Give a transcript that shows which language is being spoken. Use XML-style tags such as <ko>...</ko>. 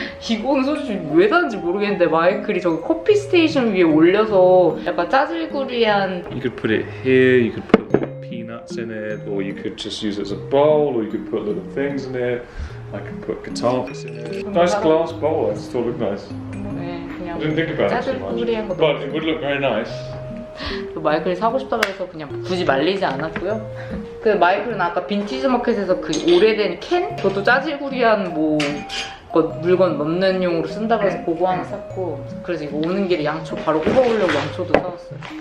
<ko>이거는 솔직히 왜 샀는지 모르겠는데 마이클이 저기 커피 스테이션 위에 올려서 약간 짜질구리한</ko> <en>You could put it here, you could put little peanuts in it, or you could just use it as a bowl, or you could put little things in it. I could put guitar picks in it. Nice glass bowl, it still look nice.</en> <ko>네,</ko> <en>I didn't think about it too much.</en> <ko>짜질구리한 거</ko> <en>But it would look very nice.</en> <ko>마이클이 사고 싶다 그래서 그냥 굳이 말리지 않았고요. 그 마이클은 아까 빈티지 마켓에서 그 오래된 캔? 그것도 짜질구리한 뭐 물건 넣는 용으로 쓴다 그래서 그거 하나 샀고 그래서 이거 오는 길에 양초 바로 퍼오려고 양초도 사왔어요.</ko>